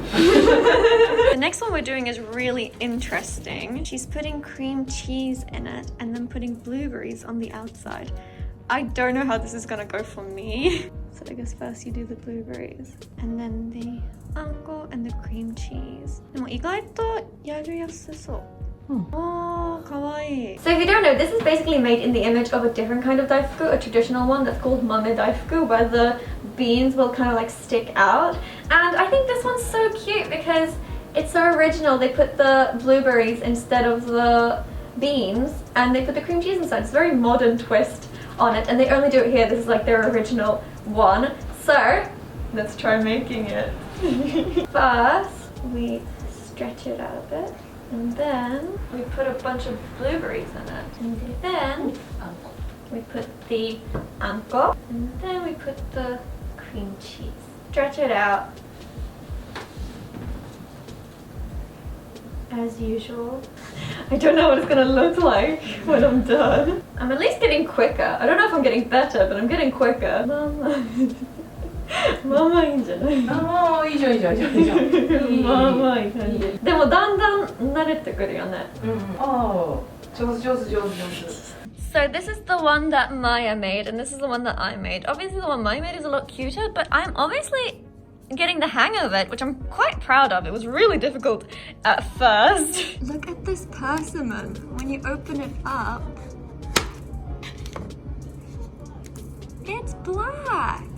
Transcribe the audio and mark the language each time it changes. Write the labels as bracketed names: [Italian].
[English] The next one we're doing is really interesting. She's putting cream cheese in it and then putting blueberries on the outside. I don't know how this is gonna go for me. So I guess first you do the blueberries and then the anko and the cream cheese. [Japanese] でも意外とやりやすそう。 [English] Oh, kawaii. So if you don't know, this is basically made in the image of a different kind of daifuku, a traditional one that's called mame daifuku, where the beans will kind of like stick out. And I think this one's so cute because it's so original. They put the blueberries instead of the beans and they put the cream cheese inside. It's a very modern twist on it and they only do it here. This is like their original one. So let's try making it. First, we stretch it out a bit. And then we put a bunch of blueberries in it. And then we put the anko. And then we put the cream cheese. Stretch it out. As usual. I don't know what it's gonna look like when I'm done. I'm at least getting quicker. I don't know if I'm getting better, but I'm getting quicker. [Japanese] Mama. Mama いいんじゃない？ああ、いいじゃんいいじゃんいいじゃんいいじゃん。まあまあいい感じ。でもだんだん慣れてくるよね。うん。ああ、上手上手上手上手。 [English] So this is the one that Maya made, and this is the one that I made. Obviously, the one Maya made is a lot cuter, but I'm obviously getting the hang of it, which I'm quite proud of. It was really difficult at first. Look at this persimmon. When you open it up, it's black.